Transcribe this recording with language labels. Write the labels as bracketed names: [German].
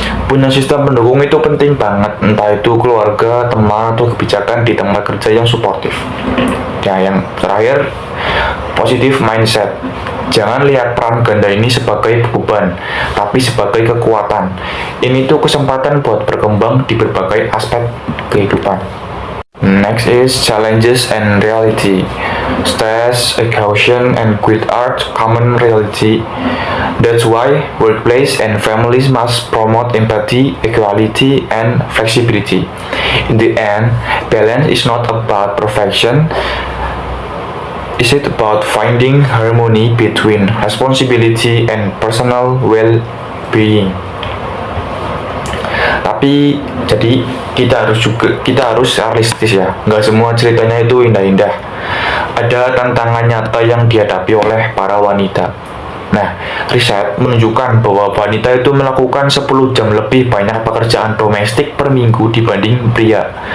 [Indonesian] Punya sistem pendukung itu penting banget, entah itu keluarga, teman, atau kebijakan di tempat kerja yang suportif. Nah, yang terakhir, positive mindset. Jangan lihat peran ganda ini sebagai beban, tapi sebagai kekuatan. Ini tuh kesempatan buat berkembang di berbagai aspek kehidupan. [English] Next is challenges and reality. Stress, exhaustion, and quit are common reality. That's why workplace and families must promote empathy, equality, and flexibility. In the end, balance is not about perfection. Is it about finding harmony between responsibility and personal well-being? [Indonesian] Tapi jadi kita harus realistis ya, nggak semua ceritanya itu indah-indah. Ada tantangan nyata yang dihadapi oleh para wanita. Nah, riset menunjukkan bahwa wanita itu melakukan 10 jam lebih banyak pekerjaan domestik per minggu dibanding pria.